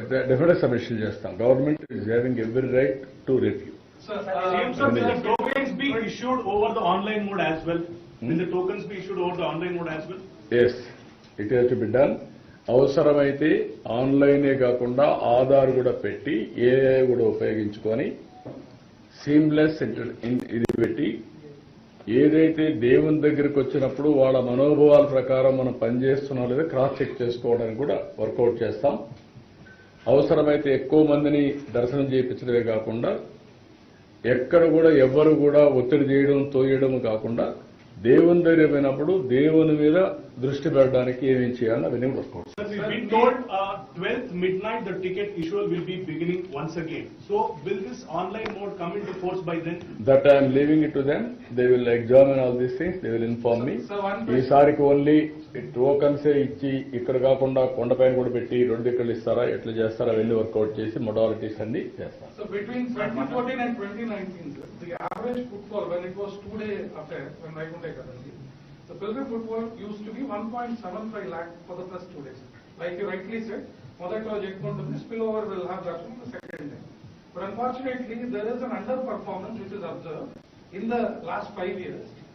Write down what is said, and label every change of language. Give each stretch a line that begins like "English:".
English: Definite submission చేస్తాం. Government is having every right to review. Will the tokens be issued over the online mode as well? Will the tokens be issued over the online mode as well? Yes, it has to be done.
Telugu: అవసరమైతే ఆన్లైనే కాకుండా ఆధార్ కూడా పెట్టి AI కూడా ఉపయోగించుకొని seamless ఇది పెట్టి ఏదైతే దేవుని దగ్గరికి వచ్చినప్పుడు వాళ్ళ మనోభావాల ప్రకారం మనం పనిచేస్తున్నాం లేదా క్రాస్ చెక్ చేసుకోవడానికి కూడా వర్కౌట్ చేస్తాం. అవసరమైతే ఎక్కువ మందిని దర్శనం చేయించడమే కాకుండా ఎక్కడ కూడా ఎవ్వరు కూడా ఒత్తిడి చేయడం తోయడం కాకుండా దేవుని దగ్గర పోయినప్పుడు దేవుని మీద దృష్టి పెట్టడానికి ఏమేం చేయాలని అవన్నీ work out.
English: We've been told 12th midnight the ticket issue will be beginning once again. So will this online mode come into force by then? That I am leaving it to them. They will examine all these things. They will inform me. So one question.
Telugu: ఈసారికి only టోకన్సే ఇచ్చి ఇక్కడ కాకుండా కొండపైన కూడా పెట్టి 2 దిక్కులు ఇస్తారా ఎట్లా చేస్తారా అవన్నీ వర్కౌట్ చేసి మొడాలిటీస్ అన్ని చేస్తారు.
English: So between 2014 and 2019, the average footfall when it was 2-day affair, when Vaikunta Ekadasi, the pilgrim footfall used to be 1.75 lakh for the first 2 days. Like you rightly said,
Telugu: మొదట్లో చెప్పుకుంటుంది
English: spillover will have that on the second day. But unfortunately, there is an underperformance which is observed in the last 5 years.